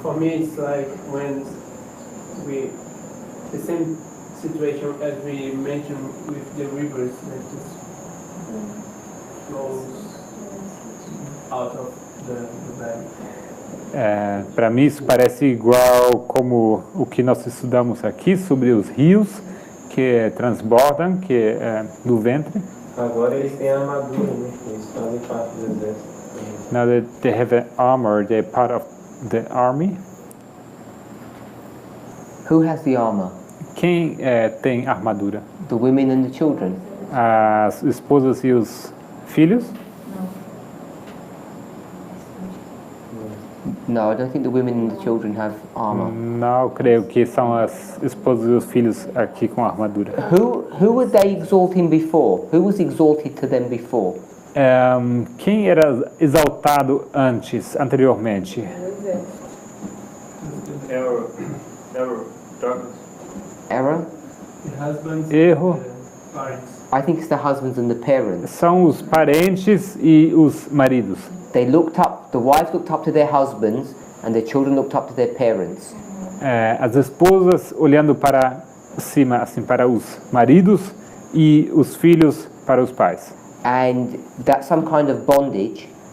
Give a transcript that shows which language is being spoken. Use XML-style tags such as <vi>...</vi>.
<en>For me, it's like when the same situation as we mentioned with the rivers that just flows out of the valley.</en> <pt>Para mim isso parece igual como o que nós estudamos aqui sobre os rios que transbordam, que do ventre. Agora eles têm a armadura, né? Eles fazem parte do exército.</pt> <en>Now that they have an armor, they're part of the army. Who has the armor?</en> <pt>Quem tem armadura?</pt> <en>The women and the children.</en> <pt>As esposas e os filhos?</pt> <en>No, I don't think the women and the children have armor.</en> <pt>Não creio que são as esposas e os filhos aqui com armadura.</pt> <en>Who were they exalting before? Who was exalted to them before?</en> <pt>Quem era exaltado anteriormente?</pt> <en>Error, darkness. Error? The husbands,</en> <pt>Erro.</pt> <en>the parents. I think it's the husbands and the parents.</en> <pt>São os parentes e os maridos.</pt> <en>They looked up, the wives looked up to their husbands and the children looked up to their parents.</en> <pt>As esposas olhando para cima, assim, para os maridos e os filhos para os pais.</pt> <en>And that's some kind of bondage.</en>